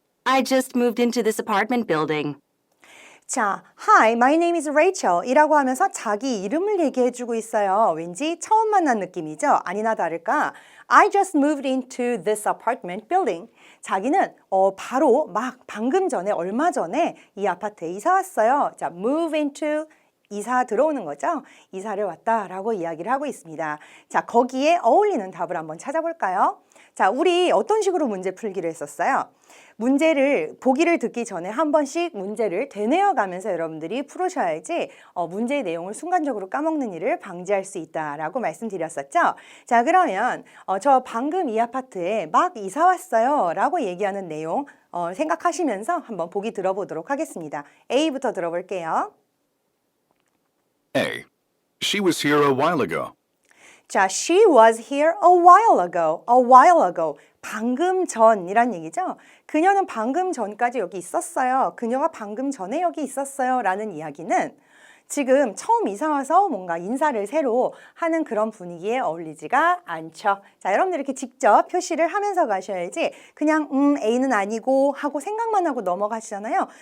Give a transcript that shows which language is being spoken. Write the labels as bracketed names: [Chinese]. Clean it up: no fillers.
[English] I just moved into this apartment building. [Korean] 자, [English] Hi, my name is Rachel [Korean] 이라고 하면서 자기 이름을 얘기해주고 있어요. 왠지 처음 만난 느낌이죠? 아니나 다를까 [English] I just moved into this apartment building. [Korean] 자기는 바로 막 방금 전에 얼마 전에 이 아파트에 이사 왔어요. 자, move into 이사 들어오는 거죠. 이사를 왔다라고 이야기를 하고 있습니다. 자, 거기에 어울리는 답을 한번 찾아볼까요? 자, 우리 어떤 식으로 문제 풀기를 했었어요? 문제를 보기를 듣기 전에 한 번씩 문제를 되뇌어 가면서 여러분들이 풀으셔야지 문제의 내용을 순간적으로 까먹는 일을 방지할 수 있다라고 말씀드렸었죠. 자, 그러면 저 방금 이 아파트에 막 이사 왔어요 라고 얘기하는 내용 생각하시면서 한번 보기 들어보도록 하겠습니다. A부터 들어볼게요. [English] A. She was here a while ago. 자, she was here a while ago. A while ago. [Korean] 방금 전이란 얘기죠. 그녀는 방금 전까지 여기 있었어요. 그녀가 방금 전에 여기 있었어요. 라는 이야기는 지금 처음 이사 와서 뭔가 인사를 새로 하는 그런 분위기에 어울리지가 않죠. 자, 여러분들 이렇게 직접 표시를 하면서 가셔야지 그냥 A는 아니고 하고 생각만 하고 넘어가시잖아요.